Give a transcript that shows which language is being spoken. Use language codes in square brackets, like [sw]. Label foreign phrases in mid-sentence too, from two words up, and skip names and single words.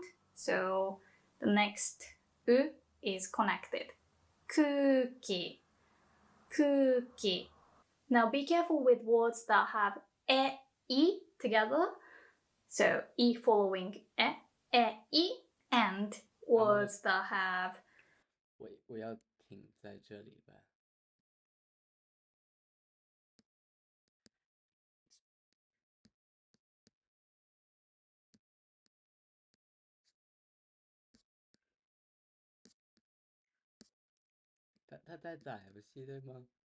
[en] So the next u is connected. Kuki, kuki. Now be careful with words that have e together. So e following e, and words that have [zh] 我要停在这里吧。他在打遊戲對嗎？